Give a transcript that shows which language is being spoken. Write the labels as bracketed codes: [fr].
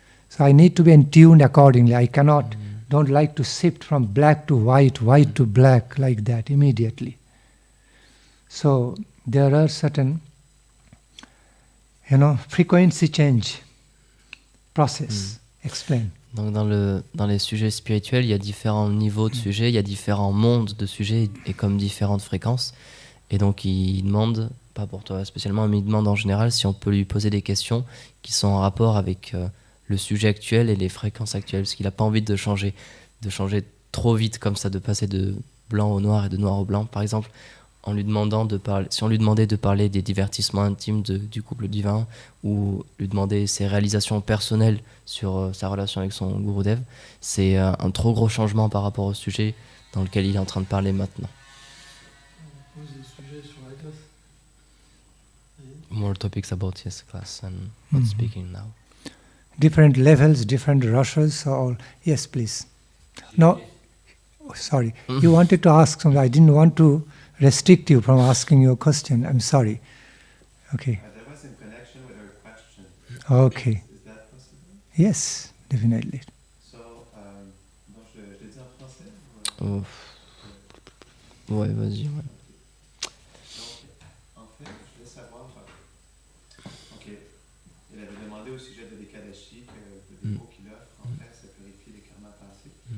[en] So I need to be in tune accordingly. I don't like to shift from black to white, white to black like that immediately. So there are certain, frequency change process. Explain. [fr] Donc dans les sujets spirituels, il y a différents niveaux de sujets, il y a différents mondes de sujets et comme différentes fréquences. Et donc il demande, pas pour toi spécialement, mais il demande en général si on peut lui poser des questions qui sont en rapport avec le sujet actuel et les fréquences actuelles, parce qu'il n'a pas envie de changer trop vite comme ça, de passer de blanc au noir et de noir au blanc. Par exemple, si on lui demandait de parler des divertissements intimes du couple divin ou lui demander ses réalisations personnelles sur sa relation avec son Gurudev, c'est un trop gros changement par rapport au sujet dans lequel il est en train de parler maintenant. [en] More topics about his class and not speaking now. Different levels, different rushes, all. Yes, please. No, sorry. You wanted to ask something. I didn't want to restrict you from asking your question. I'm sorry. Okay. There was in connection with her question. Okay. Is that possible? Yes, definitely. [fr] So, bon, je l'ai dit en français ou... Ouais, vas-y. Ouais. Donc, en fait, je voulais savoir... Ok, il avait demandé au sujet de l'Ekadashi que le dévot qu'il offre, en fait, ça purifie les karmas passés.